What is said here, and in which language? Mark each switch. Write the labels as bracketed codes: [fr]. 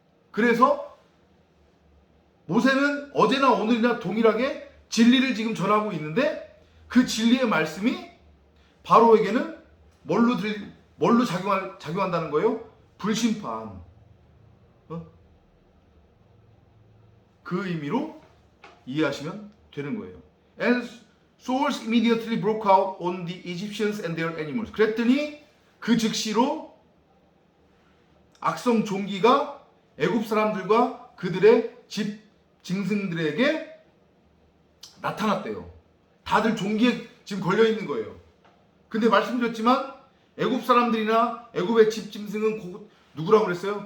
[ko] 그래서 모세는 어제나 오늘이나 동일하게 진리를 지금 전하고 있는데, 그 진리의 말씀이 바로에게는 뭘로 작용한다는 거예요? 불심판. 그 의미로 이해하시면 되는 거예요. [en] And swords immediately broke out on the Egyptians and their animals. [ko] 그랬더니 그 즉시로 악성 종기가 애굽 사람들과 그들의 집 짐승들에게 나타났대요. 다들 종기에 지금 걸려 있는 거예요. 근데 말씀드렸지만 애굽 사람들이나 애굽의 집 짐승은 누구라고 그랬어요?